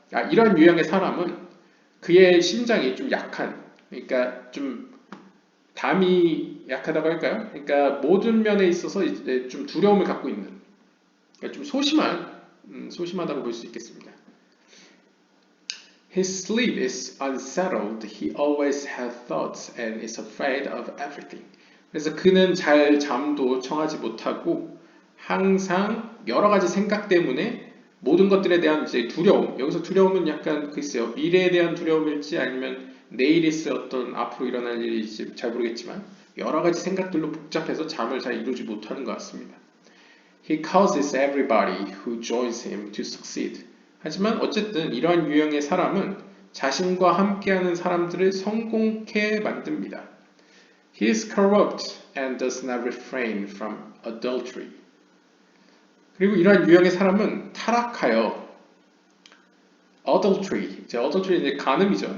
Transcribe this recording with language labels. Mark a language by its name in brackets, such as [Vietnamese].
[Korean] 이러한 유형의 사람은 그의 심장이 좀 약한, 그러니까 좀 담이 약하다고 할까요? 그러니까 모든 면에 있어서 이제 좀 두려움을 갖고 있는, 그러니까 좀 소심하다고 볼 수 있겠습니다. [English] His sleep is unsettled. He always has thoughts and is afraid of everything. [Korean] 그래서 그는 잘 잠도 청하지 못하고 항상 여러 가지 생각 때문에 모든 것들에 대한 이제 두려움. 여기서 두려움은 약간 글쎄요. 미래에 대한 두려움일지 아니면 내일 있을 어떤 앞으로 일어날 일일지 잘 모르겠지만 여러 가지 생각들로 복잡해서 잠을 잘 이루지 못하는 것 같습니다. [English] He causes everybody who joins him to succeed. [Korean] 하지만 어쨌든 이러한 유형의 사람은 자신과 함께하는 사람들을 성공케 만듭니다. [English] He is corrupt and does not refrain from adultery. [Korean] 그리고 이러한 유형의 사람은 타락하여 adultery 이제 간음이죠.